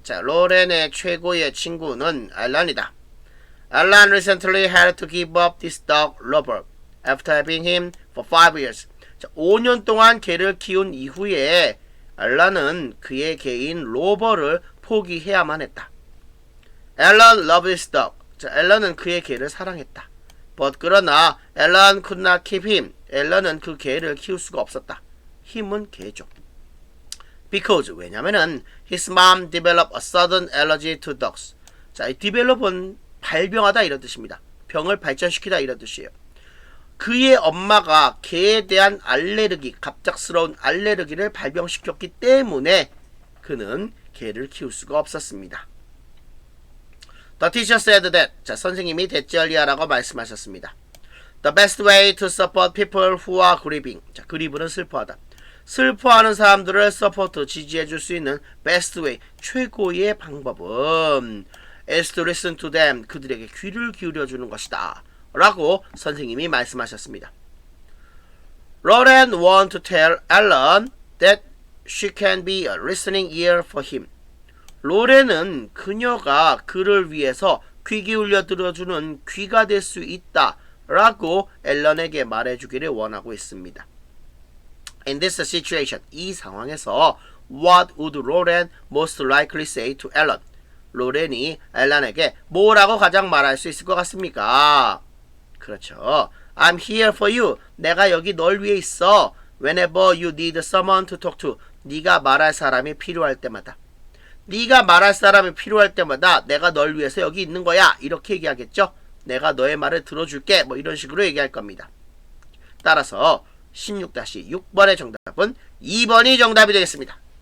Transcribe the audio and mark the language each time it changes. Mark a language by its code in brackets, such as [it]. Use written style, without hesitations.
[ko] 자, 로렌의 최고의 친구는 알란이다. [en] Alan recently had to give up this dog, Robert, after having him for 5 years. [ko] 자, 5년 동안 개를 키운 이후에 알란은 그의 개인 로버를 포기해야만 했다. [en] Alan loved his dog. [ko] 자, 앨런은 그의 개를 사랑했다. [en] But 그러나 Alan could not keep him. [ko] 앨런은 그 개를 키울 수가 없었다. 힘은 개죠. [en] Because 왜냐면은 his mom developed a sudden allergy to dogs. [ko] 자, 이 develop은 발병하다 이런 뜻입니다. 병을 발전시키다 이런 뜻이에요. 그의 엄마가 개에 대한 알레르기, 갑작스러운 알레르기를 발병시켰기 때문에 그는 개를 키울 수가 없었습니다. [en] The teacher said that. [ko] 자, 선생님이 대절리아라고 말씀하셨습니다. [en] The best way to support people who are grieving. [ko] 자, 그리브는 슬퍼하다. 슬퍼하는 사람들을 서포트, 지지해 줄 수 있는 [en] best way, [ko] 최고의 방법은 [en] is to listen to them. [ko] 그들에게 귀를 기울여 주는 것이다. 라고 선생님이 말씀하셨습니다. [en] Lauren want to tell Alan that she can be a listening ear for him. [ko] 로렌은 그녀가 그를 위해서 귀 기울여 들어주는 귀가 될 수 있다 라고 앨런에게 말해주기를 원하고 있습니다. [en] In this situation, [ko] 이 상황에서 [en] What would Lauren most likely say to Alan? [ko] 로렌이 앨런에게 뭐라고 가장 말할 수 있을 것 같습니까? 그렇죠. [en] I'm here for you. [ko] 내가 여기 널 위해 있어. [en] Whenever you need someone to talk to. [ko] 네가 말할 사람이 필요할 때마다. 네가 말할 사람이 필요할 때마다 내가 널 위해서 여기 있는 거야. 이렇게 얘기하겠죠. 내가 너의 말을 들어줄게. 뭐 이런 식으로 얘기할 겁니다. 따라서 16-6번의 정답은 2번이 정답이 되겠습니다.